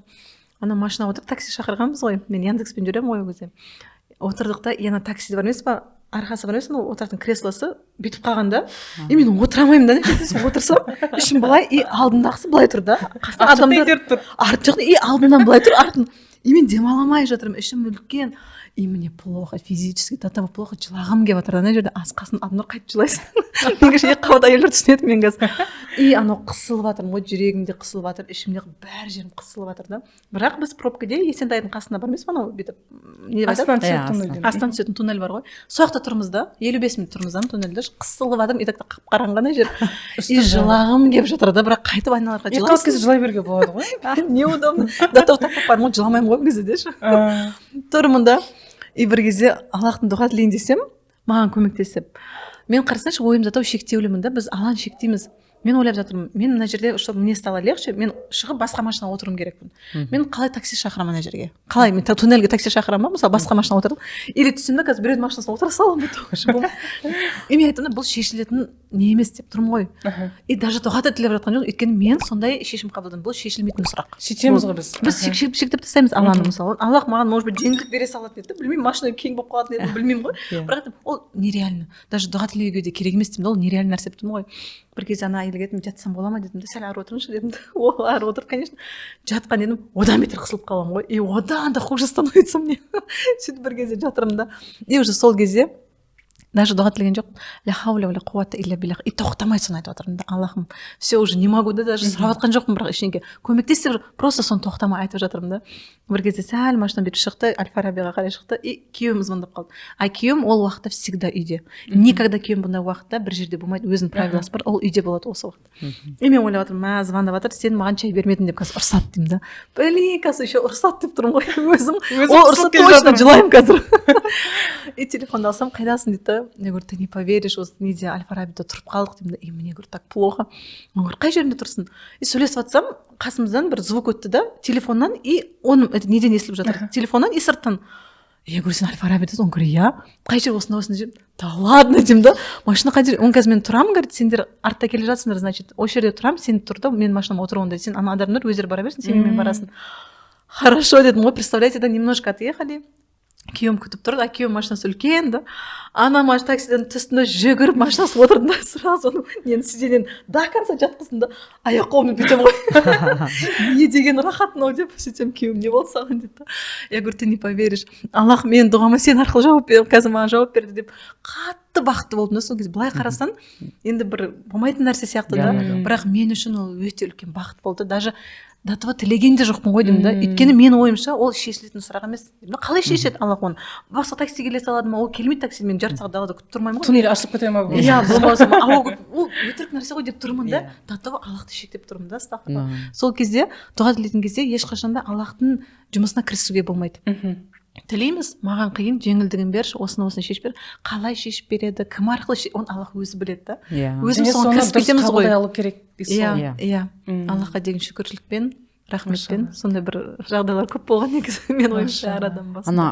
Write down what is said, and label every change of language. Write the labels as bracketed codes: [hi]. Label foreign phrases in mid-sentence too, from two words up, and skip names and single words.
[kk] Ана машина отырып такси шақырғанбыз ғой, мен Яндекспен жүремін ғой ол кезде. Отырдық та, ана такси бар емес па, арқасы бар емес па, отыратын креслосы бүйтіп қалғанда, мен отыра алмаймын да, отырсам, ішім былай, и алдындағысы былай тұр да, қасында адамдар арты жоқ, и алдымнан былай тұр, артын, и мен демаламай жатырмын, ішім үлкен, [ru] и мне плохо, физически, до того плохо, [kk] жылағым келіп жатыр, ана жерде қасында адамдар қайтып жылайсың. Негізі қабат әйелдер түсінеді мен қазір. И анау қысылып жатырмын ғой, жүрегімде қысылып жатыр, ішімде бәр жерім қысылып жатыр да. Бірақ біз пробкаде Есентайдың қасында бар емес пе, анау бүйтіп не деп айтады? Астан түсетін туннель бар ғой. Сол жақта тұрмыз да, 55 минут тұрмыз да туннельде, қысылып жатырмын, [ru] и так [kk] қап-қараңғы ана жер. И жылағым келіп жатыр да, бірақ қайтып айналарға жылайсың. Кезде жылай беруге болады ғой. [ru] Неудобно. До того [kk] тапып бармын, жыламаймын ғой кезде деші. Тұрмын да. И бір кезде Аллахтан дұға тілейін десем, маған көмектесіп. Мен қарасаңшы, ойымда тау шектеулімін да, біз Алланы шектейміз. мен ойлап жатырмын, мен мына жерде [ru] чтобы мне стало легче, [kk] мен шығып басқа машинаға отыруым керекпін. Мен қалай такси шақырамын ана жерге? Қалай мен туннельге такси шақырамын ба? Мысалы басқа машинаға отырып, или түсім да қазір біреудің машинасына отыра саламын ба? И мен айттым да, бұл шешілетін не емес деп тұрмын ғой. [ru] И даже [kk] тоқата тілеп жатқан жоқ, өйткені мен сондай шешім қабылдадым. Бұл шешілмейтін сұрақ. Сөйтеміз ғой біз. Біз шектеп тастаймыз Алланы мысалы. Аллах маған [ru] может быть [kk] жеңілдік бере салатын еді, білмеймін, машина кең болып қалатын еді, білмеймін ғой. Бірақ ол нереально. Даже дұға тілеуге де керек емес деймін, ол нереально нәрсе деп тұрмын ғой. Бір кезде ана әйелге айттым, жатсам бола ма дедім де, сәл ары отырыңызшы дедім де, ол ары отырып, конечно, жатқан едім, одан бетер қысылып қаламын ғой. [ru] И [kk] одан да [ru] хуже становится мне. [kk] Сөйтіп бір кезде жатырмын да. [ru] И уже [kk] сол кезде даже дұға тілеген жоқ. [ar] Ля хауля ва ля қуата илля биллах. [kk] И тоқтамай соны айтып жатырмын да. Аллахым, [ru] все уже не могу [kk] да, даже сұрап жатқан жоқпын, бірақ ішінен көмектес деп просто соны тоқтамай айтып жатырмын да. Бір кезде сәл машинадан бетіп шықты, Аль-Фарабиға қарай шықты, и күйеуім звондап қалды. А күйеуім ол уақытта всегда үйде. Никогда күйеуім бұндай уақытта бір жерде болмайды, өзінің правиласы бар, ол үйде болады осы уақытта. И мен ойлап жатырмын, звондап жатыр, сен маған чай бермедің деп қазір ұрсады деймін да. Блин, қазір еще ұрсады деп тұрмын ғой өзім. Ол ұрсады точно жылаймын қазір. И телефонды алсам, қайдасың дейді. [ru] Я говорю, ты не поверишь, [kk] осы неде Аль-Фарабида тұрып қалдық деймін да. [ru] И мне говорю, так плохо. Он говорит, [kk] қай жерінде тұрсың? И сөйлесіп жатсам, қасымыздан бір звук өтті да, телефоннан, и оның неден естіліп жатыр, телефоннан и сырттан. [ru] Я говорю, [kk] сен Аль-Фарабидасың? [ru] Он говорит, я. [kk] Қай жер осында деймін. Да ладно деймін да. Машина қай жер? Он қазір мен тұрамын, говорит, сендер артта келе жатсыңдар, значит, осы жерде тұрамын, сен тұр да, мен машинама отырамын да, сен ана адамдар өздері бара берсін, сен менімен барасың. [ru] Хорошо [kk] дедім ғой, [ru] представляете, да, немножко отъехали. [kk] Күйеуім күтіп тұрды, а күйеуім машинасы үлкен да. Ана таксиден түстінде жүгіріп машинасы отырды да, сразу нені сиденен [ru] до конца [kk] жатқызды да, аяқ қолыммен бүйтем ғой. Не деген рахат мынау деп сөйтсем, күйеуім не болды саған дейді. [ru] Я говорю, ты не поверишь. [kk] Аллах менің дұғама сен арқылы жауап берді, қазір маған жауап берді деп қатты бақытты болдым да сол кезде. Былай қарасаң, енді бір болмайтын нәрсе сияқты да, бірақ мен үшін ол өте үлкен бақыт болды. [ru] Даже до того [kk] тілеген де жоқпын ғой деймін да. Өйткені менің ойымша ол шешілетін сұрақ емес. Қалай шешеді Аллах оны? Басқа такси келе салады ма? Ол келмейді такси, мен жарты сағат далада күтіп тұрмаймын ғой. Туннель ашып кете ма? Иә, болмаса ол өтірік нәрсе ғой деп тұрмын да. [ru] До того [kk] Аллахты шектеп тұрмын да, астағфирулла. Сол кезде дұға тілейтін кезде ешқашан да Аллахтың жұмысына кірісуге болмайды. Тілейміз, маған қиын, жеңілдігін берші, осыны шешіп бер. Қалай шешіп береді, кім арқылы оны Аллах өзі біледі да. Өзіміз соны кірісіп кетеміз ғой. Иә, Аллахқа деген шүкіршілікпен, рахметпен, сондай бір жағдайлар көп болған негізі мен ойымша әр адам басында.